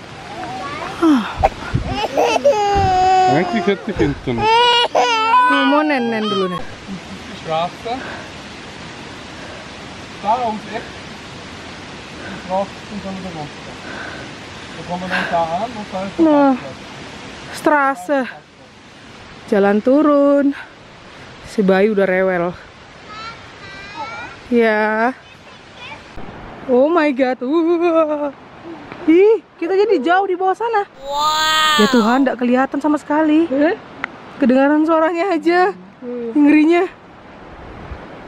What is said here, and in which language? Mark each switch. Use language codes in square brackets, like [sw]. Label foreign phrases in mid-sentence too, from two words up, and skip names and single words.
[de] Eigentlich hätte ich hinten. [id] Mau nenen dulu nih. [de] Die Straße. Da ums Eck. Die Straße und dann wieder runter. Da kommen wir dann da an und da ist der [id] Nah, [de] Parkplatz. Straße. [id] Jalan turun. Si Bayu udah rewel. Ya. [en] Oh my god. [id] Ih, kita jadi jauh di bawah sana. Ya Tuhan, tidak kelihatan sama sekali. Kedengaran suaranya aja. Ngerinya.